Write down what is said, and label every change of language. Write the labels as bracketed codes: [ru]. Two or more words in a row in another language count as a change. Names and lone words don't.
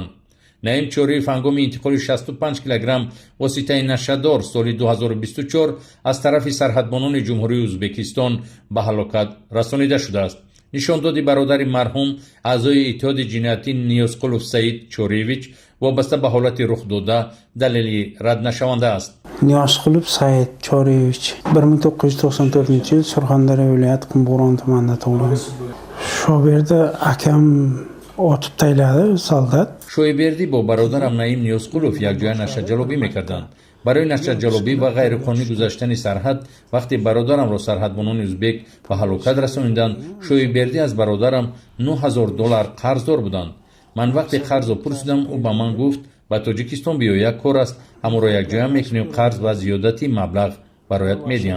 [tg] Наим Чориев ҳангоми интиқоли 65 килограмм воситаи нашаддор соли 2024 аз тарафи сарҳадбонони ҷумҳурии Ӯзбекистон ба ҳалокат расонида шудааст. нишондоди бародари марҳум аъзои иттиҳоди ҷиноятӣ Ниёзқулов Саид Чориевич вобаста ба ҳолати рухдода далели раднашаванда аст. [uz] Ниёзқулов Саид Чориевич 1994 yil Surxondaryo viloyati Qumqurg'on tumanida tug'ilgan. Shoberdi akam otib tashladi soldat. [tg] Shoiberdi бо бародарам Наим Ниёзқулов якҷоя Нашаҷалобӣ мекарданд. барои Нашаҷалобӣ ва ғайриқонунӣ гузаштани сарҳад вақте бародарамро сарҳадбонони ӯзбек ба ҳалокат расонинданд, Шоиберди аз бародарам $9000 қарздор буданд. ман вақте қарзро пурсидам, ӯ ба ман гуфт ба Тоҷикистон биё, як кор аст, ҳаморо якҷоя мекунем, қарз ва зиёдати маблағ бароят медиҳам.